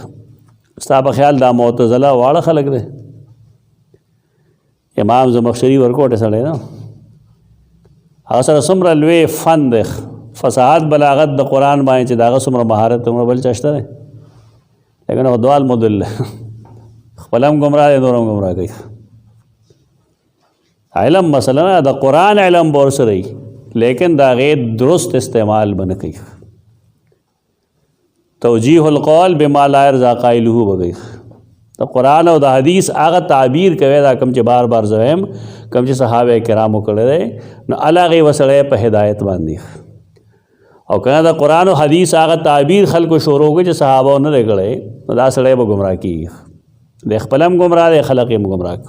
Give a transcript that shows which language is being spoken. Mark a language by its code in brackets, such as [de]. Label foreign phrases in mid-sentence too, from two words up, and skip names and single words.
[ps] ستا په خیال دا معتزله واړه خلک دی؟ امام زمخشري ورکوټه سړی نه، هغه سره څومره لوی فن دی، فصاحت بلاغت د قرآن باندې چې د هغه څومره مهارت څومره بل چا شته دی، لیکن هغه دوال مدل خپل هم ګمراه دی، نور هم ګمراه کوي. علم مثلا د قرآن علم به ورسره وي، لیکن د هغې درست استعمال به نه کوي. [ar] توجیح القول بما لا یرضی قائله [ps] به کوي. د قرآن او د حدیث هغه تعبیر کوي، دا کوم چې بار بار زه وایم کوم چې صحابه کرامو کړی دی، نو هغې به سړی په هدایت باندې. او کنه د قرآن او حدیث هغه تعبیر خلکو شروع کړي چې صحابه نه دی کړی، نو دا سړی به ګمراه کېږي، د خپل هم ګمراه دی، خلق هم ګمراه کړي.